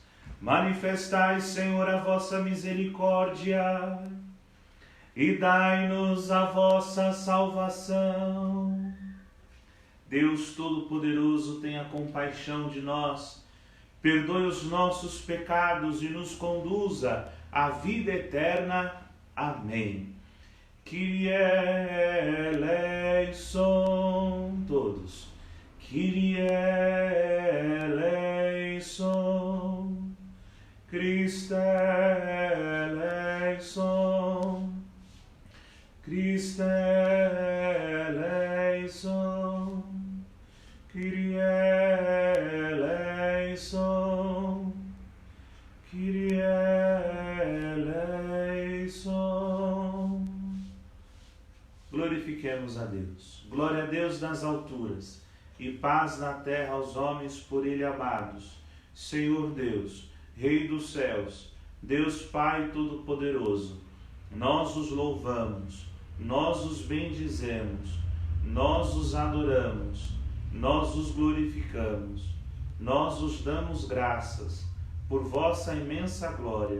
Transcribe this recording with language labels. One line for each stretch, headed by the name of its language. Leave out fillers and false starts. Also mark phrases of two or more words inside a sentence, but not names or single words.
Portuguese: Manifestai, Senhor, a vossa misericórdia e dai-nos a vossa salvação. Deus Todo-Poderoso, tenha compaixão de nós, perdoe os nossos pecados e nos conduza à vida eterna. Amém.
Greek: Κύριε ἐλέησον,
Portuguese: todos.
Greek: Κύριε ἐλέησον, Χριστὲ ἐλέησον, Χριστὲ ἐλέησον, Κύριε ἐλέησον, Κύριε ἐλέησον.
Portuguese: Glorifiquemos a Deus. Glória a Deus nas alturas e paz na terra aos homens por ele amados. Senhor Deus, Rei dos céus, Deus Pai Todo-Poderoso, nós os louvamos, nós os bendizemos, nós os adoramos, nós os glorificamos, nós os damos graças por vossa imensa glória.